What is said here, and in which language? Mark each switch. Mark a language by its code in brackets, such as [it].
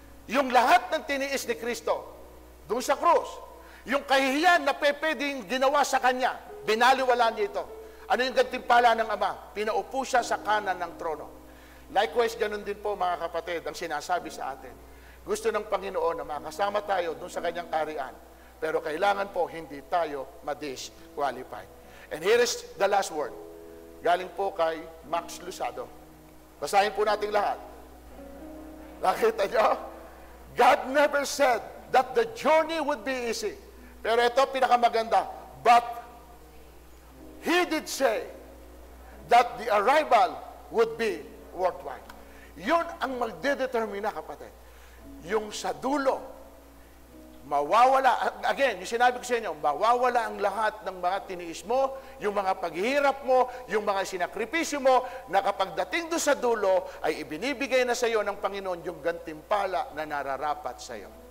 [tl] Yung lahat ng tiniis ni Kristo, doon sa krus, yung kahihiyan na pwedeng ginawa sa Kanya, binaliwala niya ito. Ano yung gantimpala ng Ama? Pinaupo siya sa kanan ng trono. Likewise, ganun din po mga kapatid, ang sinasabi sa atin. Gusto ng Panginoon na makasama tayo doon sa Kanyang kaharian. Pero kailangan po hindi tayo ma-disqualified. [en] And here is the last word. [tl] Galing po kay Max Lusado. Basahin po natin lahat. Nakita nyo? [en] God never said that the journey would be easy. [tl] Pero ito pinakamaganda. [en] But He did say that the arrival would be worthwhile. [tl] Yun ang magdedetermina, kapatid. Yung sa dulo, mawawala, again, yung sinabi ko sa inyo, mawawala ang lahat ng mga tiniis mo, yung mga paghihirap mo, yung mga sinakripisyo mo, na kapag dating doon sa dulo, ay ibinibigay na sa iyo ng Panginoon yung gantimpala na nararapat sa iyo.